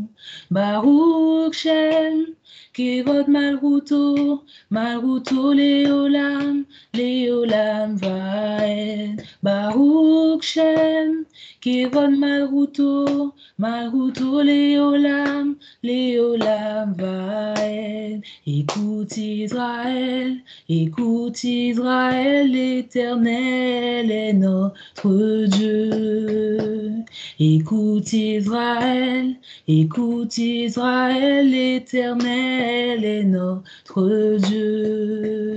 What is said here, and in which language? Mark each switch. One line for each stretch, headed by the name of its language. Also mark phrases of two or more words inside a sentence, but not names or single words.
Hebrew: ברוך שם, כבוד מלכותו, מלכותו לעולם, לעולם ועד. ברוך שם, כבוד מלכותו, מלכותו לעולם, לעולם ועד.
French: Écoute Israël, l'Éternel est notre Dieu. Écoute Israël, l'Éternel est notre Dieu.